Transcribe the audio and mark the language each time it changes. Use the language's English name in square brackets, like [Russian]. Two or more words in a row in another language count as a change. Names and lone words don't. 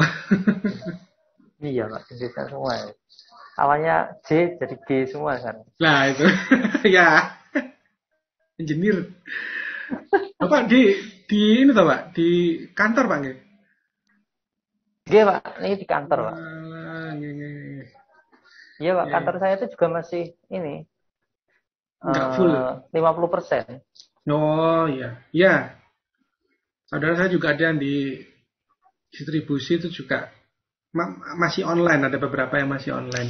[Indonesian] Iya Pak, Inggrisnya semua ya. Awalnya J jadi G semua kan. Lah itu. Ya, engineer. Bapak di ini toh, Pak, di kantor, Pak nggih. Iya Pak, ini di kantor Pak. Nggih, nggih, nggih. Iya Pak, Ya, kantor ya. saya itu juga masih ini Enggak full. 50%. Oh, iya. Iya, saudara saya juga ada yang di distribusi itu juga masih online, ada beberapa yang masih online.